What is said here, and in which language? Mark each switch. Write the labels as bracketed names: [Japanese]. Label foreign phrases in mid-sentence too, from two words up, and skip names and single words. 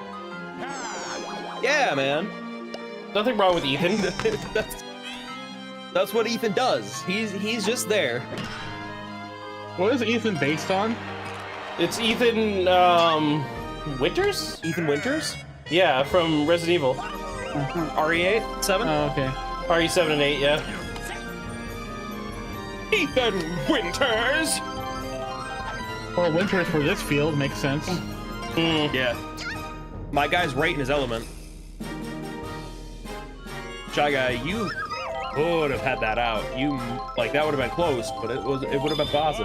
[English] Yeah, man. Nothing wrong with Ethan. That's what Ethan does. He's just there. What is Ethan based on? It's Ethan, Winters? Ethan Winters? Yeah, from Resident Evil. RE8? 7? Oh, okay. RE7 and 8, yeah. Ethan Winters! Well, Winters for this field makes sense. Yeah. My guy's right in his element. Shy Guy, you would have had that out. You like that would have been close, but it would have been possible.